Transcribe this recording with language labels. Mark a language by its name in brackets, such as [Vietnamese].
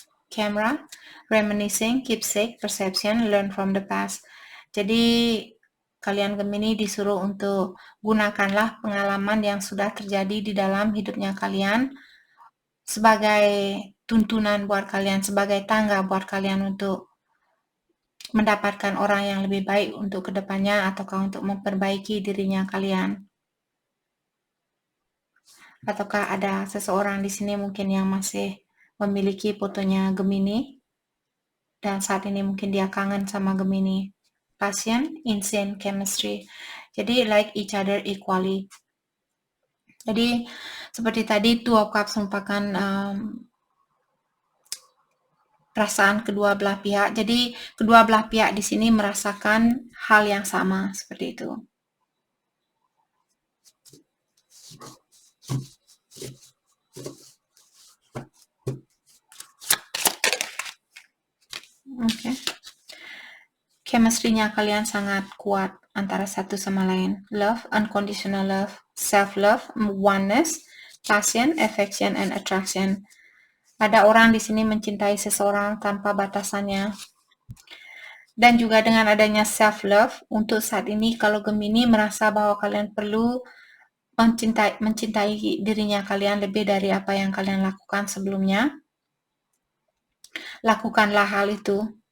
[English] Camera, reminiscing, keepsake, perception, learn from the past. [Indonesian] Jadi kalian Gemini disuruh untuk gunakanlah pengalaman yang sudah terjadi di dalam hidupnya kalian sebagai tuntunan buat kalian, sebagai tangga buat kalian untuk mendapatkan orang yang lebih baik untuk kedepannya ataukah untuk memperbaiki dirinya kalian. Ataukah ada seseorang di sini mungkin yang masih memiliki fotonya Gemini dan saat ini mungkin dia kangen sama Gemini. [English] Passion, insane chemistry. Jadi like each other equally. [Indonesian] Jadi seperti tadi Two of Cups merupakan perasaan kedua belah pihak. Jadi kedua belah pihak di sini merasakan hal yang sama seperti itu. Oke. Chemistry-nya kalian sangat kuat antara satu sama lain. [English] Love, unconditional love, self-love, oneness, passion, affection, and attraction. [Indonesian] Ada orang di sini mencintai seseorang tanpa batasannya. Dan juga dengan adanya self-love, untuk saat ini kalau Gemini merasa bahwa kalian perlu mencintai dirinya kalian lebih dari apa yang kalian lakukan sebelumnya, lakukanlah hal itu.